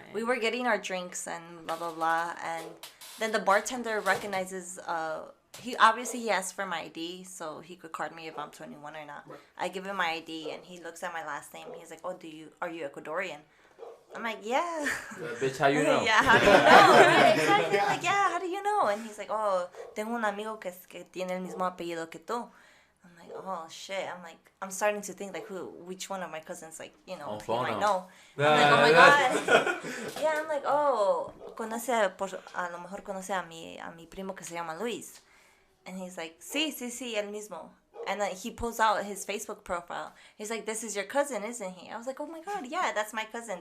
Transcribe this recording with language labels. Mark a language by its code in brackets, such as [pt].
[en] We were getting our drinks and blah blah blah, and then the bartender recognizes. He asked for my ID so he could card me if I'm 21 or not. I give him my ID and he looks at my last name. He's like, "Oh, are you Ecuadorian?" I'm like, "Yeah." Bitch, how you know? Yeah, how do you know? Right, exactly. Like, yeah, how do you know? And he's like, [es] "Oh, tengo un amigo que tiene el mismo apellido que tú." [en] I'm like, "Oh shit!" I'm starting to think like, which one of my cousins, like, you know, he might know. I'm like, "Oh my god." Yeah, I'm like, "Oh, [es] a lo mejor conoce a mi primo que se llama Luis." [en] And he's like, [es] sí, el mismo. [en] And then he pulls out his Facebook profile. He's like, this is your cousin, isn't he? I was like, oh my god, yeah, that's my cousin.